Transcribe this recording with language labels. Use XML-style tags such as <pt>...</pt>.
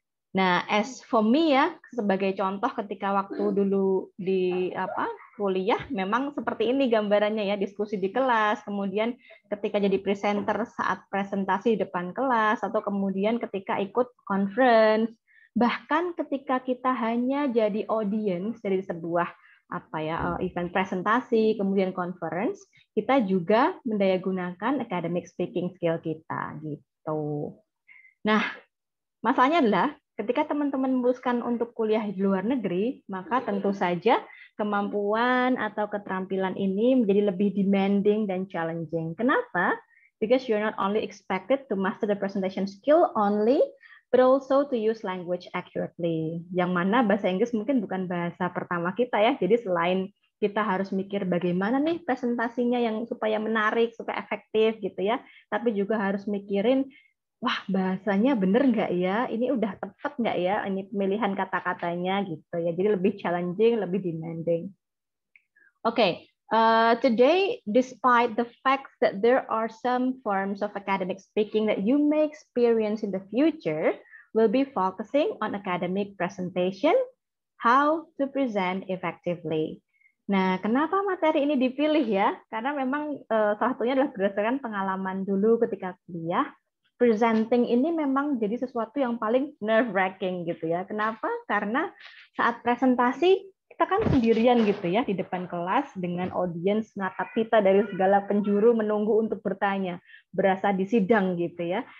<id>Nah,</id> <en>as for me</en> <id>ya, sebagai contoh ketika waktu dulu di kuliah, memang seperti ini gambarannya ya, diskusi di kelas, kemudian ketika jadi presenter saat presentasi di depan kelas, atau kemudian ketika ikut conference, bahkan ketika kita hanya jadi audience dari sebuah event presentasi, kemudian conference, kita juga mendayagunakan academic speaking skill kita gitu. Nah, masalahnya adalah ketika teman-teman memutuskan untuk kuliah di luar negeri, maka tentu saja kemampuan atau keterampilan ini menjadi lebih demanding dan challenging. Kenapa?</id> <en>Because you're not only expected to master the presentation skill only, but also to use language accurately.</en> <id>Yang mana bahasa Inggris mungkin bukan bahasa pertama kita ya. Jadi selain kita harus mikir bagaimana nih presentasinya yang supaya menarik, supaya efektif gitu ya, tapi juga harus mikirin wah, bahasanya bener nggak ya? Ini udah tepat nggak ya? Ini pemilihan kata-katanya gitu ya. Jadi lebih challenging, lebih demanding.</id> <en>Okay, today, despite the fact that there are some forms of academic speaking that you may experience in the future, we'll be focusing on academic presentation, how to present effectively.</en> <id>Nah, kenapa materi ini dipilih ya? Karena memang salah satunya adalah berdasarkan pengalaman dulu ketika kuliah. Presenting ini memang jadi sesuatu yang paling nerve-wracking gitu ya. Kenapa? Karena saat presentasi kita kan sendirian gitu ya di depan kelas dengan audiens menatap kita dari segala penjuru menunggu untuk bertanya, berasa di sidang gitu ya.</id>